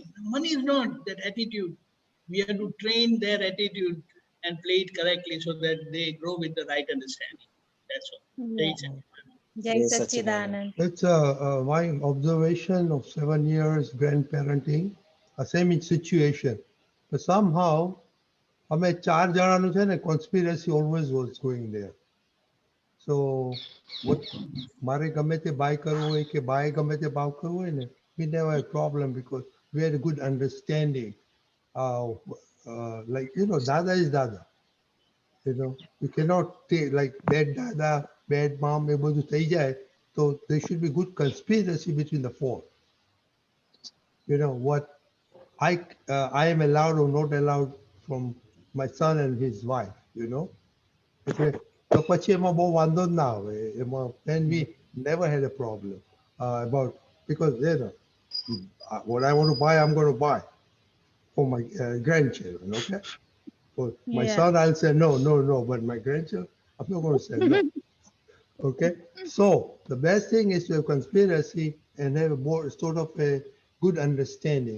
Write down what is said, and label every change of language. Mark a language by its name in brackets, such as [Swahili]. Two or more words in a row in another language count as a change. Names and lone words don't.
[English] Money is not that attitude. We have to train their attitude and play it correctly so that they grow with the right understanding. That's all. Yeah. Jai Sachit. Jai Jai Sachidanand. Sachidanand. It's my observation of 7 years grandparenting, a same situation. But somehow, [Gujarati] અમે ચાર જણાનું છે ને [English] conspiracy always was going there. So, what [Gujarati] મારે ગમે તે buy કરવું હોય કે બાય ગમે તે ભાવ કરવું હોય ને, [English] we never had a problem because we had a good understanding. Like, Dada is Dada. You cannot take like bad Dada, bad mom, [Gujarati] એ બધું થઈ જાય. [English] So there should be good conspiracy between the four. What I am allowed or not allowed from my son and his wife, [Gujarati] એટલે તો પછી એમાં બહુ વાંધો જ ના આવે એમાં. [English] Then we never had a problem about, because what I want to buy, I'm going to buy for my grandchildren, okay? For my Yeah. son, I'll say no, no, no, but my grandchildren, I'm not going to say no. Okay, so the best thing is to have conspiracy and have a more sort of a good understanding.